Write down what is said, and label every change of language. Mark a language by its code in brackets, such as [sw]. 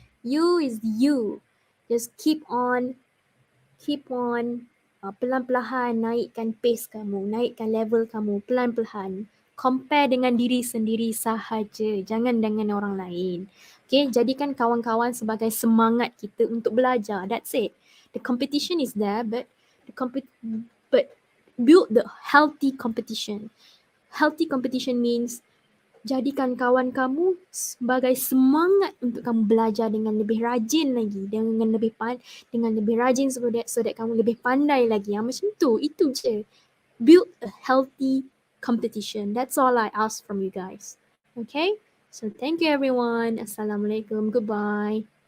[en] You is you. [ms] Just keep on pelan-pelan naikkan pace kamu, naikkan level kamu pelan-pelan. Compare dengan diri sendiri sahaja, jangan dengan orang lain. Okay, jadikan kawan-kawan sebagai semangat kita untuk belajar. [en] That's it. The competition is there, but but build the healthy competition. [ms] Healthy competition means jadikan kawan kamu sebagai semangat untuk kamu belajar dengan lebih rajin lagi, dengan lebih rajin so that kamu lebih pandai lagi. Macam tu, itu je. [en] Build a healthy competition. That's all I ask from you guys. Okay? So thank you everyone. Assalamualaikum. Goodbye.